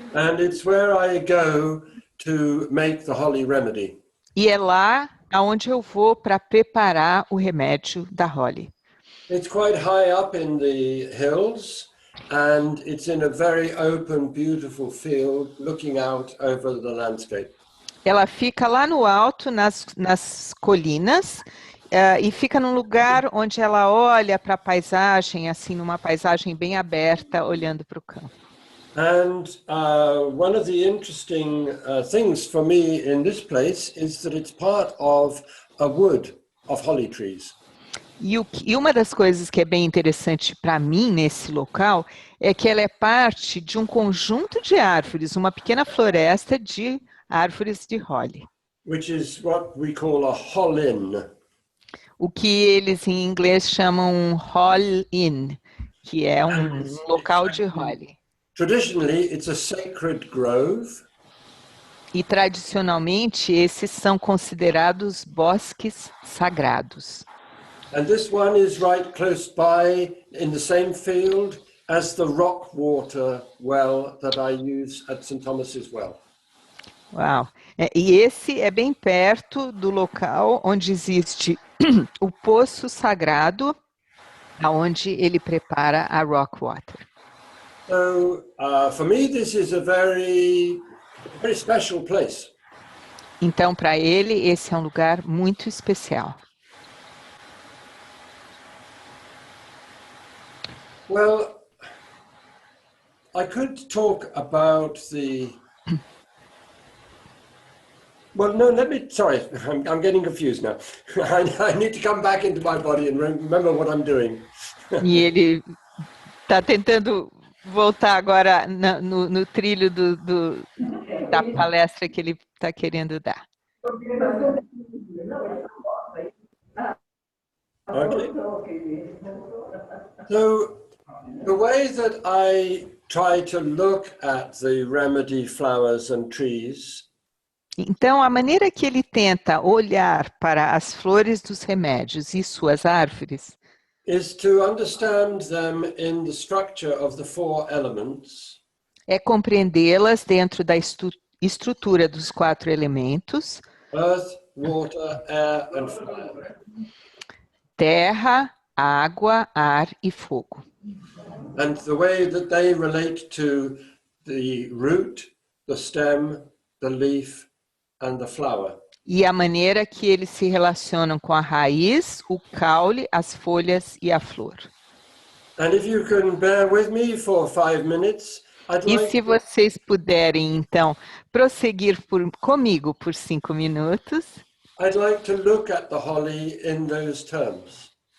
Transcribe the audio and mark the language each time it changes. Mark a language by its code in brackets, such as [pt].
[en] And it's where I go to make the holly remedy. [pt] E é lá aonde eu vou para preparar o remédio da Holly. [en] It's quite high up in the hills and it's in a very open, beautiful field looking out over the landscape. [pt] Ela fica lá no alto, nas colinas, e fica num lugar onde ela olha para a paisagem, assim, numa paisagem bem aberta, olhando para o campo. [en] And one of the interesting things for me in this place is that it's part of a wood of holly trees. [pt] E uma das coisas que é bem interessante para mim nesse local é que ela é parte de um conjunto de árvores, uma pequena floresta de árvores de holly. [en] Which is what we call a hollin. [pt] O que eles em inglês chamam hall-in, que é um local de holly. [en] Traditionally, it's a sacred grove. [pt] E tradicionalmente esses são considerados bosques sagrados. [en] And this one is right close by in the same field as the rock water well that I use at St. Thomas's Well. Uau! [pt] E esse é bem perto do local onde existe o poço sagrado, onde ele prepara a rock water. [en] So for me, this is a very, very special place. [pt] Então, para ele, esse é um lugar muito especial. [en] Well, I could talk about the. Well, no, sorry, I'm getting confused now. I need to come back into my body and remember what I'm doing. [pt] E ele está tentando voltar agora no trilho da palestra que ele está querendo dar. [en] Okay. So the way that I try to look at the remedy flowers and trees. [pt] Então, a maneira que ele tenta olhar para as flores dos remédios e suas árvores [en] is to understand them in the structure of the four elements. [pt] É compreendê-las dentro da estrutura dos 4 elementos: [en] Earth, water, air and fire. [pt] Terra, água, ar e fogo. [en] And the way that they relate to the root, the stem, the leaf and the flower. [pt] E a maneira que eles se relacionam com a raiz, o caule, as folhas e a flor. [en] And if you can bear with me for 5 minutes, [pt] E se vocês puderem, então, prosseguir comigo por 5 minutos. [en] I'd like to look at the holly in those terms.